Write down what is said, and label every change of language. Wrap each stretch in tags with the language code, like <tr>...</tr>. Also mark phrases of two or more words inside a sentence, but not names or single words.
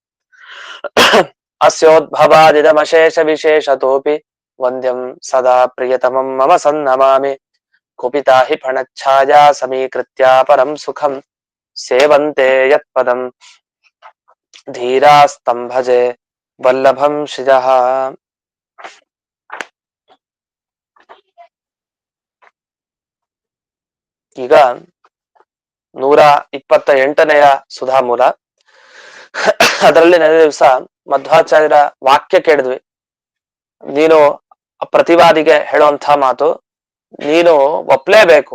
<sa>अस्योद्भवादिदमशेषविशेषतोऽपि वन्द्यं सदा प्रियतमं मम सन्नमामि कुपिता हि फणच्छाया समीकृत्या परं सुखं सेवन्ते यत्पदं धीरास्तं भजे वल्लभं श्रियः।</sa> <kn>ಈಗ 128ನೆಯ ಸುಧಾಮೂಲ. ಅದರಲ್ಲಿ ನೆನೆ ದಿವಸ ಮಧ್ವಾಚಾರ್ಯರ ವಾಕ್ಯ ಕೇಳಿದ್ವಿ. ನೀನು ಪ್ರತಿವಾದಿಗೆ ಹೇಳುವಂತ ಮಾತು, ನೀನು ಒಪ್ಲೇಬೇಕು.</kn>